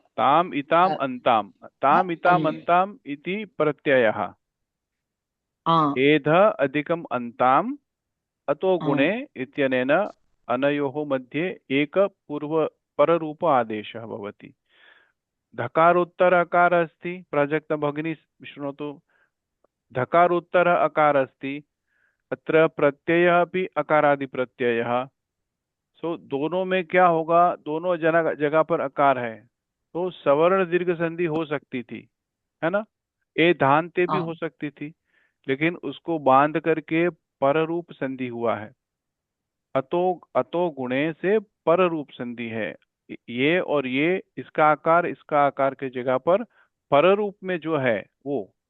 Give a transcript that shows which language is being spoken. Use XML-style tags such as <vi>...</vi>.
<sa>ताम् इताम् अन्ताम् ताम् इताम् अन्ताम् इति प्रत्ययः। एध अधिकम् अन्ताम् अतो गुणे इत्यनेन अनयोः मध्ये एक पूर्व पररूप आदेशः भवति। धकारोत्तर अकार अस्ति, प्राजक्त भगिनी शृणोतु। धकारोत्तर अकार अस्ति, अत्र प्रत्ययः अपि अकारादि प्रत्ययः।</sa> <hi>सो दोनों में क्या होगा, दोनों जगह पर अकार है तो सवर्ण दीर्घ संधि हो सकती थी, है ना। ए धानते भी हो सकती थी, लेकिन उसको बांध करके पररूप संधि हुआ है। अतो अतो गुणे से पररूप संधि है। ये और ये इसका आकार के जगह पर पररूप में जो है वो।</hi>